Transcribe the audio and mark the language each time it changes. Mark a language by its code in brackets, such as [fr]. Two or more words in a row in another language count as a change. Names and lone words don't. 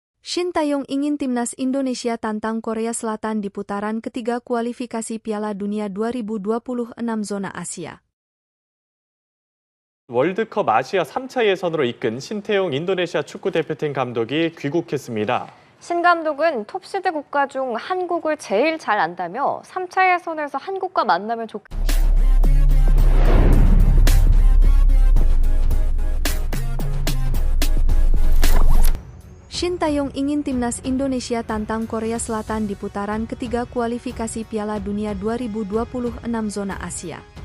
[id] Shin Tae-yong ingin timnas Indonesia tantang Korea Selatan di putaran ketiga kualifikasi Piala Dunia 2026 zona Asia. [ko] 월드컵 아시아 3차 예선으로 이끈 신태용 인도네시아 축구대표팀 감독이 귀국했습니다. 신 감독은 톱시드 국가 중 한국을 제일 잘 안다며 3차 예선에서 한국과 만나면 좋겠다. [id] Shin Tae-yong ingin timnas Indonesia tantang Korea Selatan di putaran ketiga kualifikasi Piala Dunia 2026 zona Asia.